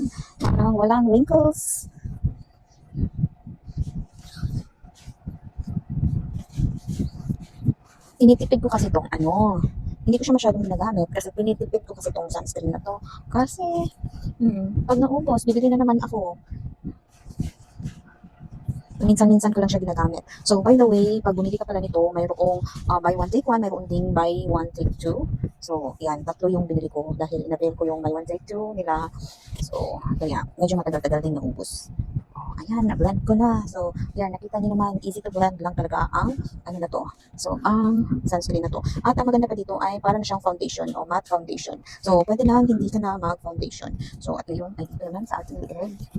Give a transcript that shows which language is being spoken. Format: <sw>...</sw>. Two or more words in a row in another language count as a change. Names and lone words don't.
<tl>Parang walang wrinkles. Tinitipid ko kasi itong hindi ko siya masyadong ginagamit kasi tinitipid ko kasi itong sunscreen na to. Kasi, pag naubos, bibili na naman ako. Minsan-minsan ko lang siya ginagamit.</tl> <en>So, by the way,</en> <tl>pag bumili ka pala nito, mayroong</tl> <en>buy one take one,</en> <tl>mayroong ding</tl> <en>buy one take two.</en> <tl>So, yan, tatlo yung binili ko dahil inabil ko yung</tl> <en>buy one take two</en> <tl>nila. So, kaya, medyo matagal-tagal din naubos. Ayan, na-blend ko na. So, yan, nakita niyo naman,</tl> <en>easy to blend</en> <tl>lang talaga ang, na to. So, ang sunscreen na to. At ang maganda pa dito ay parang siyang foundation o</tl> <en>matte foundation.</en> <tl>So, pwede lang hindi ka na mag-foundation. So, at yun, ay dito naman sa ating liig.</tl>